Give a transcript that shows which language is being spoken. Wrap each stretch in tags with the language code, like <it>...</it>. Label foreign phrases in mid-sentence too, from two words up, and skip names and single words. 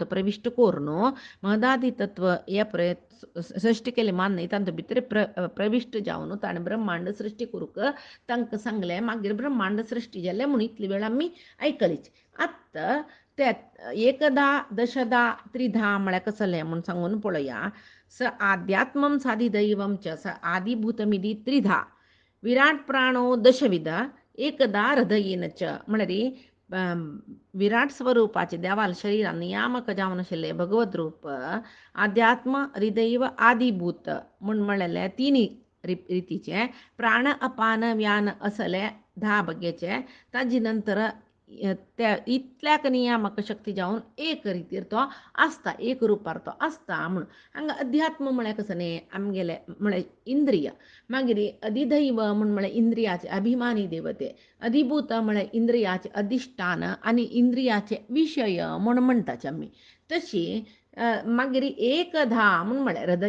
<kok>प्रविष्ट करून महदादी तत्व हे सृष्टी केले मान्य तांचे भितर प्रविष्ट जावन ताणें ब्रह्मांड सृश्टी करूंक तांकां सांगलें मागीर ब्रह्मांड सृश्टी जालें म्हूण इतली वेळ आमी आयकलीच आतां ते एकदा दशदा त्रिधा म्हळ्यार कसलें म्हूण सांगून पळया</kok> <sa>स आध्यात्मं साधिदैवं च स आदिभूतमिति त्रिधा विराट प्राणो दशविध एकदा हृदयेन च</sa> <kok>म्हळ्यार विराट स्वरूपाचे देवाल शरीरान नियामक जावन आशिल्ले भगवत रूप आध्यात्म हृदय आदिभूत म्हूण म्हळ्यार 3 रितीचे प्राण अपान व्यान असले 10 बग्गेचे ताजे नंतर त्या इतल्याक नियामक शक्ती जावन एक रितीर तो आसता एक रुपार तो आसता म्हूण हांगा अध्यात्म म्हळ्यार कसं न्ही आमगेले म्हळ्यार इंद्रिय मागीर अधिदैव म्हूण म्हळ्यार इंद्रियाचे अभिमानी देवते अधिभूत म्हळ्यार इंद्रियाचे अधिष्ठान आनी इंद्रियाचे विशय म्हूण म्हणटाचे आमी तशी मागीर एकदा म्हूण म्हळ्यार</kok>